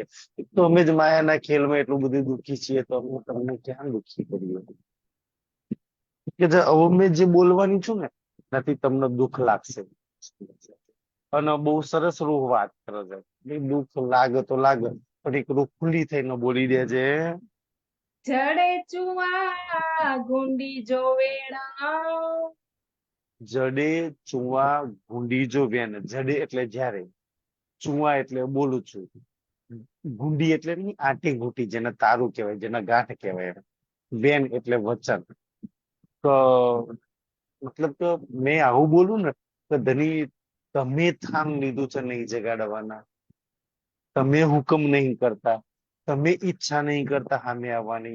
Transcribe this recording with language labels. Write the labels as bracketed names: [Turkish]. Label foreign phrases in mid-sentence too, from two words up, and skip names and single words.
[Gujarati] એક તો અમે જ માયાના ખેલમાં એટલું બધું દુઃખી છીએ તો હું તમને ક્યાં દુઃખી કર્યું કે હવે મેં જે બોલવાની છું ને એનાથી તમને દુઃખ લાગશે. અને બહુ સરસ રૂહ વાત કરે છે. ભઈ દુઃખ લાગે તો લાગે પણ એક રૂહ ખુલ્લી થઈને બોલી દે છે. [Kachhi] जड़े चुआ गुंडी जो वेणा, જડે ચુવા ગુંડી જો વેન. [Gujarati] જડે એટલે જ્યારે, ચુવા એટલે બોલું છું, ગુંડી એટલે નહીં આટી ઘૂંટી જેને તારું કહેવાય, જેને ગાંઠ કહેવાય. વેન એટલે વચન. તો મતલબ કે મેં આવું બોલું ને તો ધની તમે થામ લીધું છે નહીં જગાડવાના, તમે હુકમ નહીં કરતા, તમે ઈચ્છા નહીં કરતા સામે આવવાની.